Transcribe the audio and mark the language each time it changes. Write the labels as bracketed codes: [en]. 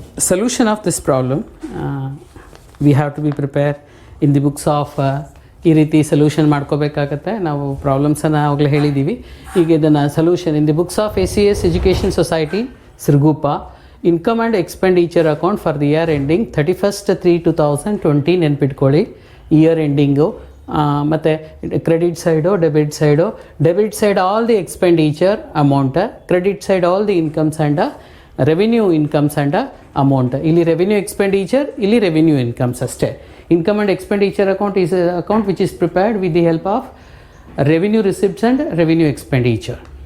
[en] Solution of this problem, we have to be prepared in the books of [kn] ಈ ರೀತಿ solution ಮಾಡ್ಕೋಬೇಕಾಗತ್ತೆ. ನಾವು ಪ್ರಾಬ್ಲಮ್ಸನ್ನು ಆವಾಗಲೇ ಹೇಳಿದ್ದೀವಿ. ಈಗ ಇದನ್ನು [en] solution in the books of SES education society Siruguppa, income and expenditure account for the year ending 31/3/2020 [kn] ನೆನ್ಪಿಟ್ಕೊಳ್ಳಿ. [en] year ending [kn] ಮತ್ತು [en] Credit side, debit side all the expenditure amount, credit side all the incomes and revenue incomes and amount. [kn] ಇಲ್ಲಿ revenue expenditure, ಇಲ್ಲಿ revenue incomes ಅಷ್ಟೇ. [en] Income and expenditure account is an account which is prepared with the help of revenue receipts and revenue expenditure.